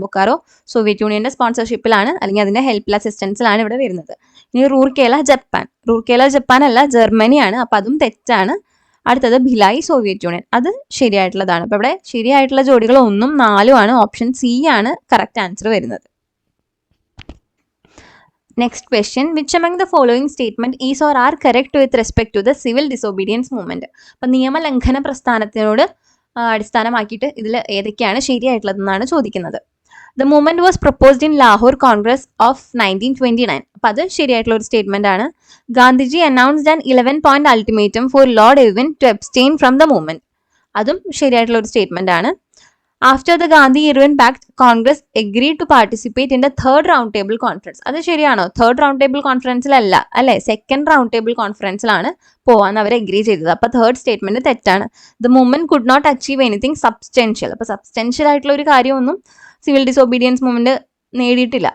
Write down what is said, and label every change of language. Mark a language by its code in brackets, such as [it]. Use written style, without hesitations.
[ml] Bokaro Soviet യൂണിയന്റെ സ്പോൺസർഷിപ്പിലാണ് അല്ലെങ്കിൽ അതിന്റെ ഹെൽപ്പ് അസിസ്റ്റൻസിലാണ് ഇവിടെ വരുന്നത്. ഇനി റൂർക്കേല ജപ്പാൻ. റൂർക്കേല ജപ്പാൻ അല്ല, ജർമ്മനിയാണ്. അപ്പൊ അതും തെറ്റാണ്. അടുത്തത് ഭിലായി സോവിയറ്റ് യൂണിയൻ, അത് ശരിയായിട്ടുള്ളതാണ്. അപ്പൊ ഇവിടെ ശരിയായിട്ടുള്ള ജോഡികൾ 1ഉം 4ഉം ആണ്. ഓപ്ഷൻ സി ആണ് കറക്റ്റ് ആൻസർ വരുന്നത്. [en] Next question, which among the following statement is or are correct with respect to the civil disobedience movement? [ml] അപ്പൊ നിയമലംഘന പ്രസ്ഥാനത്തിനോട് അടിസ്ഥാനമാക്കിയിട്ട് ഇതിൽ ഏതൊക്കെയാണ് ശരിയായിട്ടുള്ളതെന്നാണ് ചോദിക്കുന്നത്. [en] The movement was proposed in Lahore Congress of 1929. [ml] അപ്പൊ അത് ശരിയായിട്ടുള്ള ഒരു സ്റ്റേറ്റ്മെന്റ് ആണ്. [en] Gandhiji announced an 11-point ultimatum for Lord Irwin to abstain from the movement. [ml] അതും ശരിയായിട്ടുള്ള ഒരു സ്റ്റേറ്റ്മെന്റ് ആണ്. [en] After the Gandhi Irwin pact Congress agreed to participate in the third round table conference. [ml] അത് ശരിയാണോ? തേർഡ് റൗണ്ട് ടേബിൾ കോൺഫറൻസിലല്ല അല്ലെ, സെക്കൻഡ് റൗണ്ട് ടേബിൾ കോൺഫറൻസിലാണ് പോവാൻ അവർ agree ചെയ്തത്. അപ്പൊ തേർഡ് സ്റ്റേറ്റ്മെന്റ് തെറ്റാണ്. [en] The movement could not achieve anything substantial. [ml] അപ്പൊ സബ്സ്റ്റൻഷ്യൽ ആയിട്ടുള്ള ഒരു കാര്യമൊന്നും സിവിൽ ഡിസോബീഡിയൻസ് മൂവ്മെന്റ് നേടിയിട്ടില്ല.